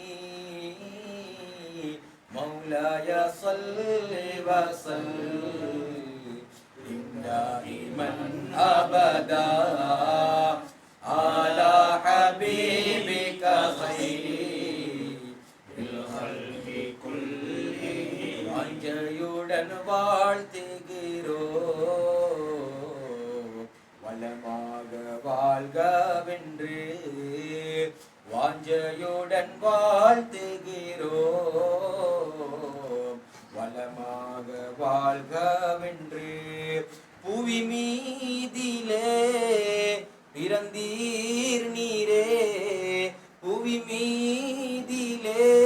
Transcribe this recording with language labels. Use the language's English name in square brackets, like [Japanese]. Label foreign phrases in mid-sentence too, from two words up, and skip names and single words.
[Arabic] مولاي صل وسلم دائما أبدا على حبيبك خير الخلق كلهم அஞ்சையுடன் [Tamil] வாழ்த்துகிறோம் வளமாக வாழ்கவென்று வாஞ்சையுடன் வாழ்த்துகிறோம் வளமாக வாழ்கவென்று புவி மீதிலே பிறந்தீர் நீரே புவி மீதிலே